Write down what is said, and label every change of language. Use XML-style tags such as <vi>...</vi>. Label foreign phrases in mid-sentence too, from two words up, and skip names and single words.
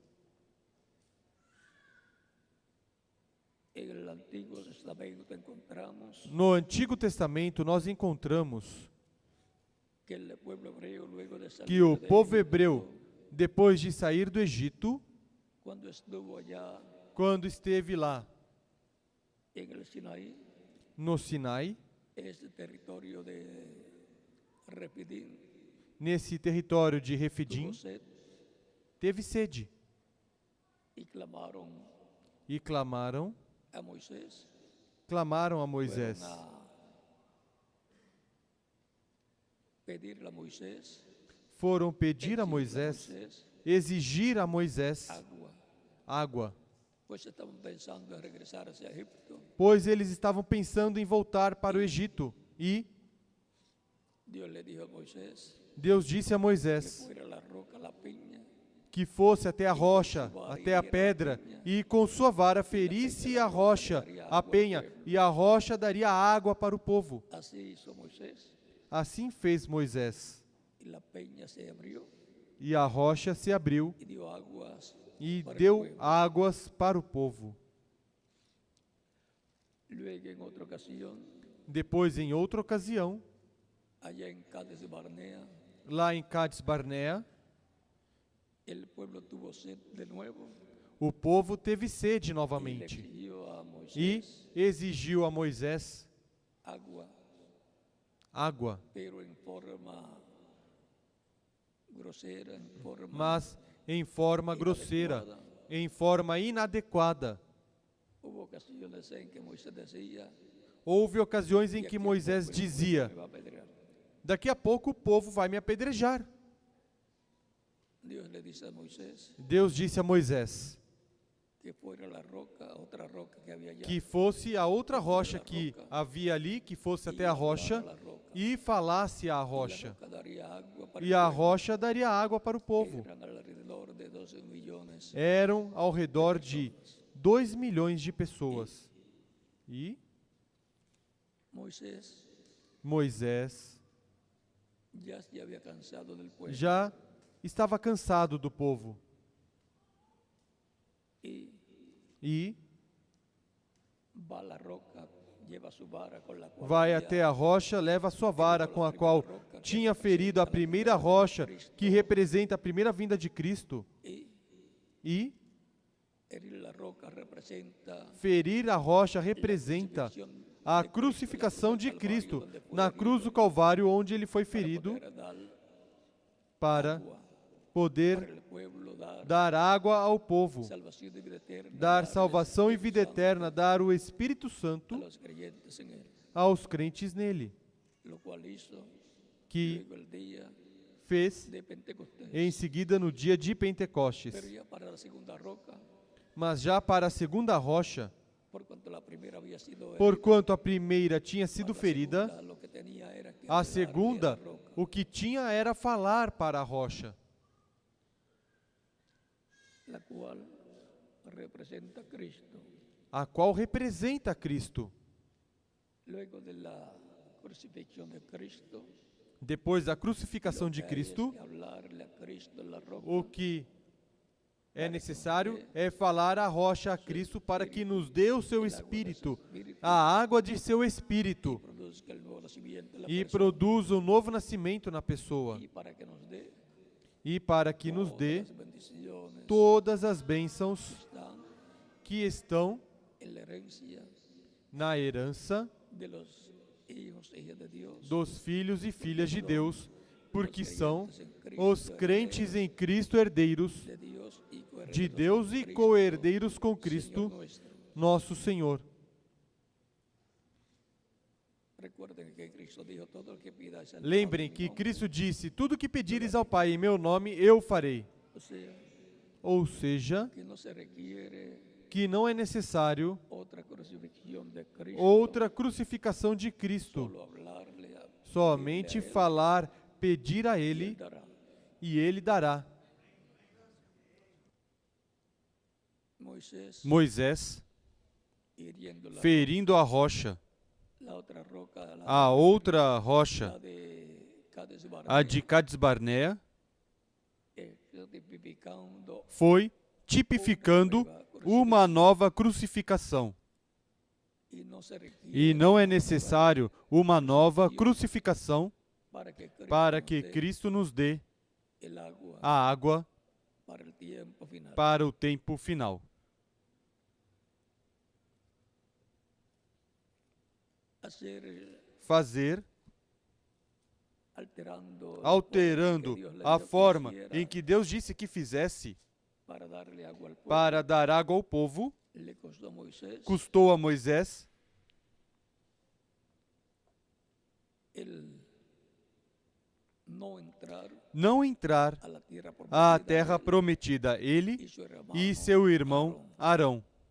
<pt>No Antigo Testamento nós encontramos que o povo hebreu, depois de sair do Egito, quando esteve lá no Sinai, Refidim nesse território de Refidim,</pt> <es>tuvo sed</es> <pt>teve sede</pt> <es>y</es> <pt>e clamaram a Moisés.</pt> <es>a Moisés. Fueron a pedirle a Moisés,</es> <pt>Foram pedir a Moisés, exigir a Moisés água,</pt> <es>pues estaban pensando en regresar hacia Egipto.</es> <pt>pois eles estavam pensando em voltar para o Egito. E</pt> <es>Dios le dijo a Moisés</es> <pt>Deus disse a que Moisés</pt> <es>fuera a la roca, a la piña,</es> <pt>que fosse até a rocha, até a pedra, e com sua vara ferisse a rocha, a penha, e a rocha daria água para o povo.</pt> <es>así hizo Moisés,</es> <pt>Assim fez Moisés.</pt> <es>y la peña se abrió</es> <pt>E a rocha se abriu</pt> <es>y dio aguas</es> <pt>e</pt> <es>para el</es> <pt>deu</pt> <es>pueblo.</es> <pt>águas para o povo.</pt> <es>Luego, en otra ocasión,</es> <pt>Depois, em outra ocasião,</pt> <es>allá en Cádiz Barnea,</es> <pt>lá em Cádiz Barnea,</pt> <es>el pueblo tuvo sed de nuevo</es> <pt>o povo teve sede</pt> <es>y le</es> <pt>novamente</pt> <es>exigió a</es> <pt>e</pt> <es>Moisés</es> <pt>exigiu a Moisés</pt> <es>agua,</es> <pt>água,</pt> <es>pero en forma grosera, en forma</es> <pt>mas em forma grosseira,</pt> <es>inadecuada.</es> <pt>em forma inadequada.</pt> <es>Hubo ocasiones en que Moisés decía,</es> <pt>Houve ocasiões em</pt> <es>"De</es> <pt>que</pt> <es>aquí a</es> <pt>Moisés</pt> <es>poco el pueblo</es> <pt>dizia:</pt> <es>me va a apedrear".</es> <pt>daqui a pouco o povo vai me apedrejar.</pt> <es>Dios le dice a Moisés</es> <pt>Deus disse a Moisés</pt> <es>que fuera la roca, otra roca que había allá,</es> <pt>que fosse a outra rocha que havia ali, que fosse até a rocha, e falasse à rocha.</pt> <es>roca daría agua para</es> <pt>E</pt> <es>el</es> <pt>a</pt> <es>pueblo.</es> <pt>rocha daria água para o povo.</pt> <es>Eran alrededor de 12 millones.</es> <pt>Eram ao redor de 2 milhões de pessoas. E Moisés</pt> <es>ya se había cansado del pueblo.</es> <pt>já estava cansado do povo. E</pt> <es>Va a la roca, lleva su vara con la cual</es> <pt>vai</pt> <es>había</es> <pt>até a rocha, leva a sua vara com a qual tinha ferido a primeira rocha, que representa a primeira vinda de Cristo. E</pt> <es>herir la roca representa</es> <pt>ferir a rocha representa a crucificação de Cristo na cruz do Calvário, onde ele foi ferido para poder dar água ao povo,</pt> <es>salvación de vida eterna,</es> <pt>dar salvação e vida eterna, dar o Espírito</pt> <es>a</es> <pt>Santo</pt> <es>los creyentes en él,</es> <pt>aos crentes nele,</pt> <es>lo cual hizo</es> <pt>que</pt> <es>luego el día</es> <pt>fez</pt> <es>de Pentecostés.</es> <pt>em seguida no dia de Pentecostes.</pt> <es>Pero ya para la segunda roca,</es> <pt>Mas já para a segunda rocha,</pt> <es>por cuanto la primera había sido</es> <pt>porquanto a primeira tinha sido ferida,</pt> <es>herida, lo que tenía era que</es> <pt>a</pt> <es>hablarle</es> <pt>segunda,</pt> <es>a la roca,</es> <pt>o que tinha era falar para a rocha,</pt> <es>la cual representa a Cristo.</es> <pt>a qual representa Cristo.</pt> <es>Luego de la crucifixión de Cristo,</es> <pt>Depois da crucificação de</pt> <es>hay</es> <pt>Cristo,</pt> <es>que hablarle a Cristo en la roca,</es> <pt>o que é necessário é falar a rocha a Cristo para que nos dê o seu Espírito, a água de seu Espírito,</pt> <es>produzca el nuevo nacimiento en la</es> <pt>e</pt> <es>persona,</es> <pt>produza um novo nascimento na pessoa,</pt> <es>y para que nos dé</es> <pt>e para que nos dê</pt> <es>las bendiciones</es> <pt>todas as bênçãos</pt> <es>están</es> <pt>que estão</pt> <es>en la herencia</es> <pt>na herança</pt> <es>de los hijos e hijas de Dios,</es> <pt>dos filhos e filhas de Deus, porque são os crentes em Cristo herdeiros</pt> <es>de Dios y coherederos</es> <pt>de Deus</pt> <es>con</es> <pt>e</pt> <es>Cristo,</es> <pt>co-herdeiros com</pt> <es>Señor</es> <pt>Cristo,</pt> <es>nuestro.</es> <pt>nosso Senhor.</pt> <es>Recuerden que Cristo dijo, todo el que pidáis al</es> <pt>Lembrem</pt> <es>Padre</es> <pt>que</pt> <es>en mi nombre,</es> <pt>Cristo disse: tudo que pedires ao Pai em meu nome, eu farei.</pt> <es>o sea,</es> <pt>Ou seja,</pt> <es>que no se requiere</es> <pt>que não é necessário</pt> <es>otra crucifixión de Cristo,</es> <pt>outra crucificação de Cristo,</pt> <es>solo hablarle a</es> <pt>somente falar, pedir a</pt> <es>Él</es> <pt>Ele,</pt> <es>dará.</es> <pt>e Ele dará. Moisés,</pt> <es>hiriendo la</es> <pt>ferindo a rocha,</pt> <es>la otra roca, la</es> <pt>a outra rocha,</pt> <es>la de Cádiz Barnea,</es> <pt>a de Cádiz Barnea,</pt> <es>tipificando</es> <pt>foi tipificando uma nova crucificação.</pt> <es>y no se requiere</es> <pt>E não é necessário uma nova crucificação para que Cristo nos dê</pt> <es>el agua</es> <pt>a água</pt> <es>para el tiempo final.</es> <pt>para o tempo final. Fazer alterando a forma em que Deus disse que fizesse para dar água ao povo, custou a Moisés não entrar à terra prometida, ele e seu irmão Arão.</pt>